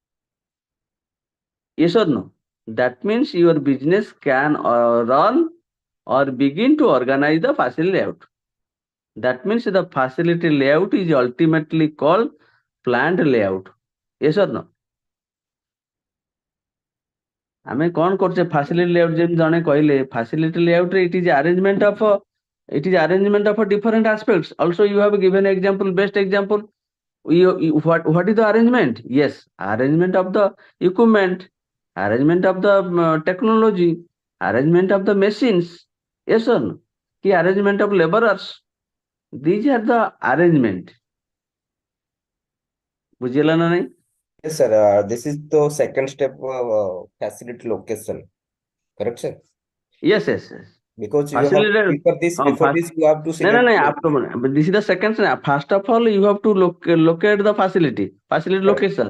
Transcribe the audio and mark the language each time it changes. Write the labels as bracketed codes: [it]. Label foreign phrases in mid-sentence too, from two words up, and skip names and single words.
[en] Yes or no? That means your business can run or begin to organize the facility layout. That means the facility layout is ultimately called plant layout. Yes or no? [or] ଆମେ କଣ କରୁଛେ [en] facility layout, [or] ଯେମିତି ଜଣେ କହିଲେ [en] facility layout ରେ it is arrangement of different aspects. Also you have given example, best example. What is the arrangement? Yes, arrangement of the equipment, arrangement of the technology, arrangement of the machines. Yes or no? Ki arrangement of laborers. These are the arrangement. [or] ବୁଝିହେଲା ନା ନାଇଁ? [en] Yes, sir. This is the second step of facility location. Correct, sir? Yes. Because you have Facility. before this you have to No, select. after, but this is the second step. First of all, you have to locate the facility Correct. location,